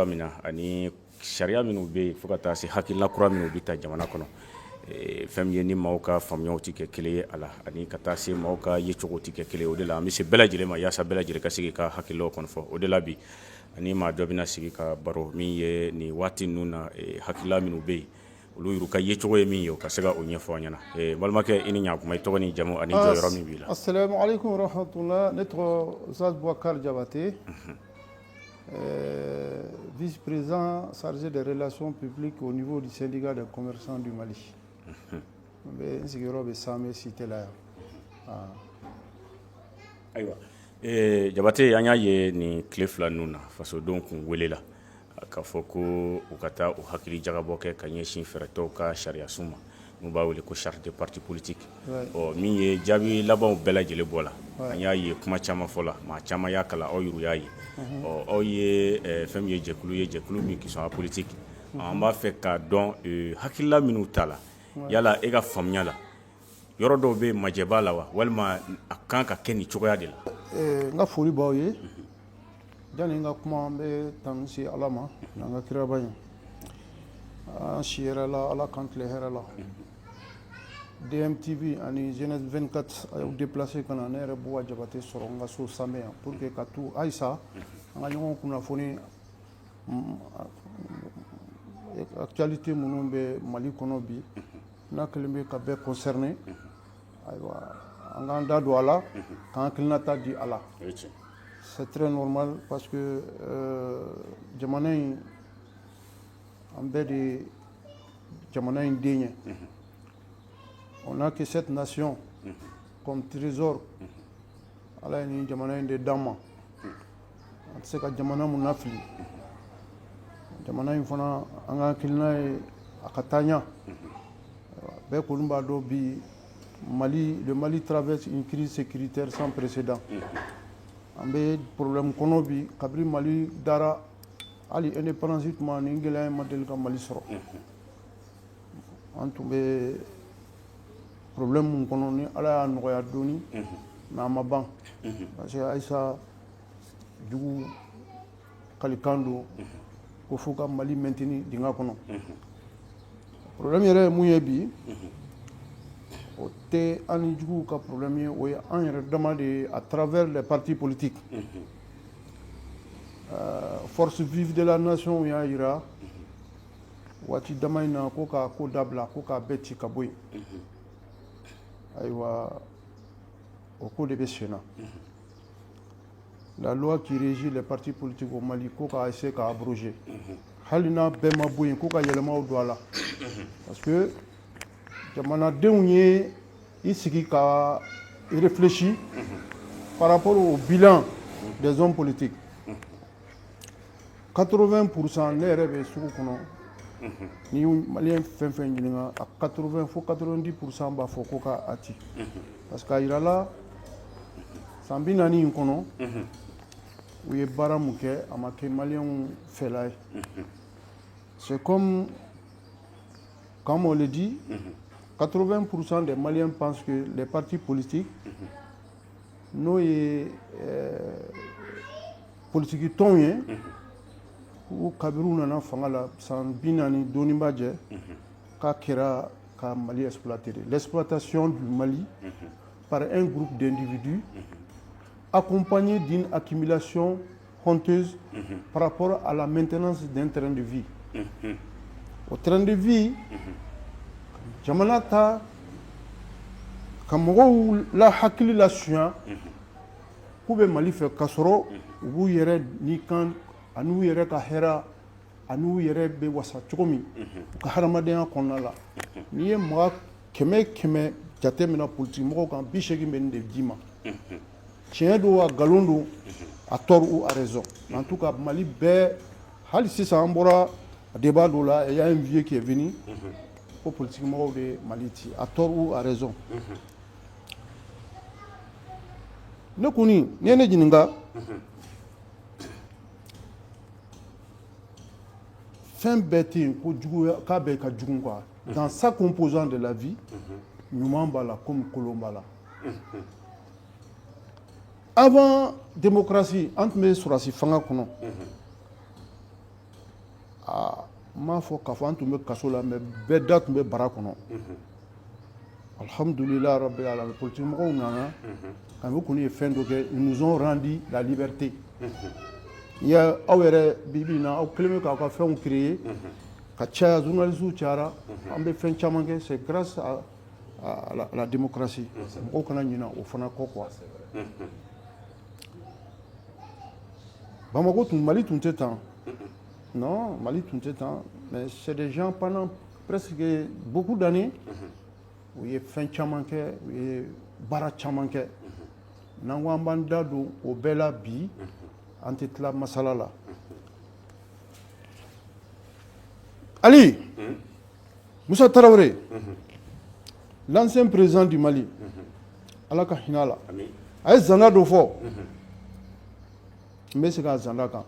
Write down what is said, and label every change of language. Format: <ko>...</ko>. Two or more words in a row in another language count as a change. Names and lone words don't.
<bm>min na ani sariya minnu bɛ yen fo ka taa se hakilina kura minnu bɛ ta jamana kɔnɔ fɛn min ye ni maaw ka faamuyaw tɛ kɛ kelen ye a la ani ka taa se maaw ka yecogo tɛ kɛ kelen o de la an bɛ se bɛɛ lajɛlen ma yaasa bɛɛ lajɛlen ka sigi ka hakililaw kɔni fɔ o de la bi ani maa dɔ bɛna sigi ka baro min ye nin waati ninnu na hakilila minnu bɛ yen olu y'u ka yecogo ye min ye o ka se ka o ɲɛfɔ an ɲɛna balimakɛ i ni ɲankuma i tɔgɔ ni jamu ani jɔyɔrɔ min b'i la.</bm> <ar>Assalamu alaikum warahmatullah,</ar> <bm>ne tɔgɔ Zaz Boubacar Diabaté,</bm> <fr>vice-président chargé des relations publiques au niveau du syndicat des commerçants du Mali.</fr> <bm>N bɛ n sigiyɔrɔ bɛ Samɛ cité la yan. Ayiwa Diabaté an y'a ye nin tile fila ninnu na fasodenw kun welela k'a fɔ ko u ka taa o hakili jagabɔ kɛ ka ɲɛsin fɛɛrɛtɔw ka sariyasun ma n'u b'a wele ko</bm> <fr>charte de parti politique</fr> <bm>min ye jaabi labanw bɛɛ lajɛlen bɔ la an y'a ye kuma caman fɔ la maa caman y'a kalan aw yɛrɛ y'a ye aw ye fɛn min ye jɛkulu min</bm> <fr>qui sont apolitique</fr> <bm>an b'a fɛ k'a dɔn hakilila minnu ta la yala e ka faamuya la yɔrɔ dɔw bɛ majɛ b'a la wa walima a kan ka kɛ nin cogoya de la. N ka foli b'aw ye yani n ka kuma n bɛ tanu se Ala ma n'an ka kiraba in an si hɛrɛ la Ala k'an tile hɛrɛ la. DMTV ani Jeunesse 24 a y'u déplacé ka na ne yɛrɛ Bouba Diabaté sɔrɔ n ka so Samɛ yan</bm> <fr>pour que</fr> <bm>ka to halisa an ka ɲɔgɔn kunnafoni actualité minnu bɛ Mali kɔnɔ bi n'a kɛlen bɛ ka bɛɛ concerné ayiwa an k'an da don a la k'an hakilinata di a la.</bm> <fr>C'est très normal parce que jamana in an bɛɛ de jamana in den ye. On a que cette nation comme trésor</fr> <bm>Ala ye nin jamana in de d'an ma an tɛ se ka jamana mun lafili jamana in fana an ka hakilina ye a ka taa ɲɛ bɛɛ kɔni b'a dɔn bi le</bm> <fr>Mali traverse une crise sécuritaire sans précédent.</fr> <bm>An bɛ problème kɔnɔ bi kabini Mali dara hali indépendance tuma nin gɛlɛya in ma deli ka Mali sɔrɔ. An tun bɛ problème mun kɔnɔ ni Ala y'a nɔgɔya dɔɔni mais a ma ban</bm> <fr>parce que</fr> <bm>halisa jugu kalikan don ko fo ka Mali maintenir dingɛ kɔnɔ. Problème yɛrɛ ye mun ye bi o tɛ an ni juguw ka problème ye o ye an yɛrɛ dama de ye</bm> <fr>à travers les partis politiques. Force vive de la nation</fr> <bm>y'a jira waati dama in na ko k'a ko dabila ko k'a bɛɛ ci ka bɔ yen ayiwa o ko de bɛ sen na.</bm> <fr>La loi qui régit les partis politiques au Mali</fr> <bm>ko k'a essayer k'a abroger hali n'a bɛɛ ma bɔ yen ko ka yɛlɛmaw don a la</bm> <fr>parce que</fr> <bm>jamanadenw ye i sigi ka réfléchir</bm> <fr>par rapport au bilan des hommes politiques.</fr> <bm>80% ne yɛrɛ bɛ sugu kɔnɔ ni maliyɛn fɛn fɛn ɲininka a 80 fo 90% b'a fɔ ko k'a ci</bm> <fr>parce que</fr> <bm>a yira la san 40 in kɔnɔ u ye baara mun kɛ a ma kɛ maliyɛnw fɛla ye.</bm> <fr>C'est comme on le dit 80% des Maliens pensent que les partis politiques</fr> <bm>n'o ye politique tɔnw ye ko kabiru nana fanga la san 40 dɔɔni b'a jɛ k'a kɛra ka Mali exploiter.</bm> <fr>L'exploitation du Mali par un groupe d'individus accompagné d'une accumulation honteuse par rapport à la maintenance d'un train de vie. Au train de vie</fr> <bm>jamana ta ka mɔgɔw la hakili la suɲa k'u bɛ Mali fɛ k'a sɔrɔ u b'u yɛrɛ ni kan ani u yɛrɛ ka hɛrɛ ani u yɛrɛ bɛ wasa cogo min u ka hadamadenya kɔnɔna la n'i ye maa 100 jate minɛ politique mɔgɔw kan 80 bɛ nin de d'i ma tiɲɛ don a nkalon don</bm> <fr>a tort ou a raison en tout cas</fr> <bm>Mali bɛɛ hali sisan an bɔra débat dɔ la</bm> <fr>il y a un vieux qui est venu</fr> <bm>ko politique mɔgɔw de Mali ci</bm> <fr>a tort ou a raison</fr> <bm>ne kɔni n'i ye ne ɲininka fɛn bɛɛ tɛ yen ko juguya k'a bɛɛ ka jugu</bm> <fr>quoi dans sa composante de la vie,</fr> <bm>ɲuman b'a la comme kolon b'a la.</bm> <fr>Avant démocratie,</fr> <bm>an tun bɛ sɔrɔdasi fanga kɔnɔ. N m'a fɔ k'a fɔ an tun bɛ kaso la mais bɛɛ da tun bɛ bara kɔnɔ.</bm> <ar>Alhamdulillah rabbil alamin,</ar> <bm>politique mɔgɔw nana ka u kɔni ye fɛn dɔ kɛ,</bm> <fr>ils nous ont rendu la liberté. Il y a</fr> <bm>aw yɛrɛ bi in na aw kelen bɛ k'aw ka fɛnw créer ka caya, journalistes cayara, an bɛ fɛn caman kɛ,</bm> <fr>c'est grâce à la démocratie.</fr> <bm>Mɔgɔw kana ɲinɛ o fana kɔ quoi. Bamako tun, Mali tun tɛ tan. Non, Mali tun tɛ tan,</bm> <fr>mais c'est des gens pendant presque beaucoup d'années</fr> <bm>u ye fɛn caman kɛ, u ye baara caman kɛ. N'an ko an b'an da don o bɛɛ la bi, an tɛ tila masala la. Ali, Moussa Traoré,</bm> <fr>l'ancien président du Mali,</fr> <bm>Ala ka hinɛ a la, a ye zanda dɔ fɔ, n bɛ segin a zanda kan.</bm>